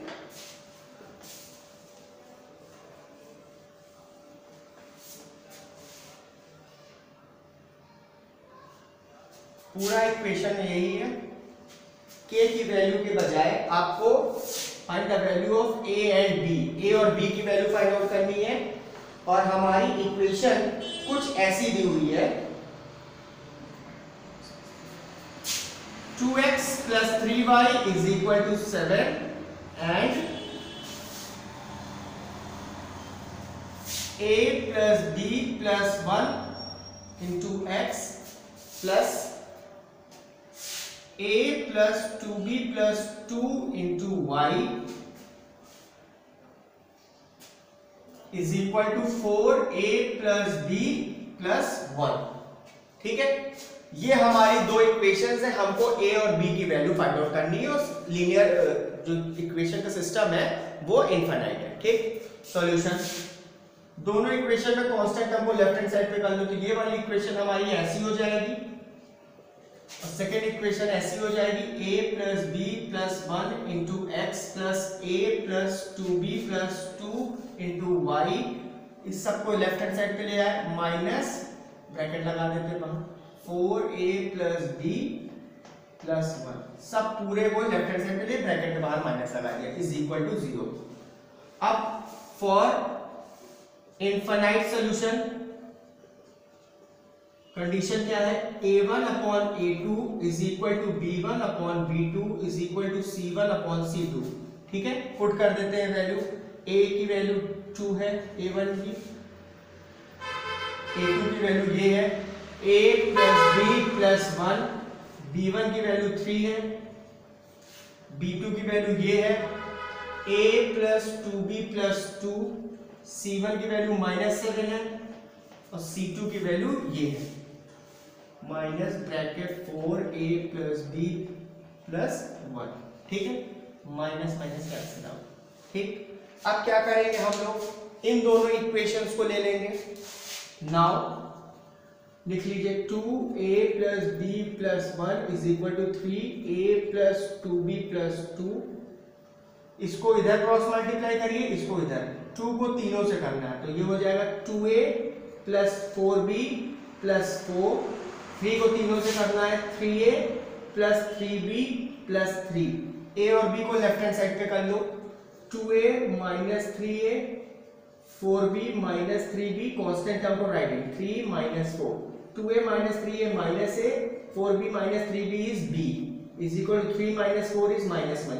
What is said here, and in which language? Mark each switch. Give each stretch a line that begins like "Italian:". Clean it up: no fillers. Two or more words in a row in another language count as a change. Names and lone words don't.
Hindi: पूरा इक्वेशन यही है, k की वैल्यू के बजाय आपको
English: find the value of a and b,
Hindi: a और b की वैल्यू
English: find out
Hindi: करनी है। और हमारी इक्वेशन कुछ ऐसी दी हुई है,
English: 2x plus 3y is equal to 7 and a plus b plus 1 into x plus a plus 2b plus 2 into y is equal to 4a plus b plus 1।
Hindi: ठीक है, ये हमारी दो इक्वेशंस है, हमको a और b की वैल्यू
English: find out
Hindi: करनी है और लीनियर जो इक्वेशन का सिस्टम है वो इनफाइनाइट है। ठीक, सॉल्यूशन, दोनों इक्वेशन में कांस्टेंट हमको
English: left hand side
Hindi: पे कर लो, तो ये वाली इक्वेशन हमारी ऐसी हो जाएगी और
English: second equation
Hindi: ऐसी हो जाएगी,
English: a plus b plus 1 into x plus a plus 2b plus 2 into y।
Hindi: इस सबको
English: left hand side
Hindi: पे ले आए,
English: minus bracket
Hindi: लगा देते हैं वहां,
English: 4a plus b plus 1,
Hindi: सब पूरे को
English: left hand side
Hindi: पे ले, ब्रैकेट के बाहर माइनस लगा दिया,
English: is equal to 0.
Hindi: अब
English: for infinite solution condition
Hindi: क्या है,
English: a1 upon a2 is equal to b1 upon b2 is equal to c1 upon c2.
Hindi: ठीक है, पुट कर देते हैं वैल्यू, a की वैल्यू 2 है, a1 की, a2 की वैल्यू ये है,
English: a plus b plus 1,
Hindi: b1 की वैल्यू 3 है, b2 की वैल्यू ये है,
English: a plus 2b plus 2,
Hindi: c1 की वैल्यू -7 है और c2 की वैल्यू ये है,
English: minus bracket 4a plus b plus 1.
Hindi: ठीक है,
English: minus minus cancel out.
Hindi: ठीक, अब क्या करेंगे हम लोग, इन दोनों इक्वेशंस को ले लेंगे।
English: नाउ
Hindi: लिख लीजिए
English: 2a plus b plus 1 is equal to 3a plus 2b plus 2.
Hindi: इसको इधर
English: cross multiply
Hindi: करिए, इसको इधर, 2 को तीनों से करना है, तो ये हो जाएगा 2a
English: plus 4b plus 4,
Hindi: 3 को तीनों से करना है,
English: 3a plus 3b plus 3,
Hindi: a और b को
English: left hand side
Hindi: पे कर लो,
English: 2a minus 3a 4b minus 3b, constant term
Hindi: को
English: writing 3 minus 4, 2a minus 3a minus a, 4b minus 3b is b is equal to 3 minus 4 is -1.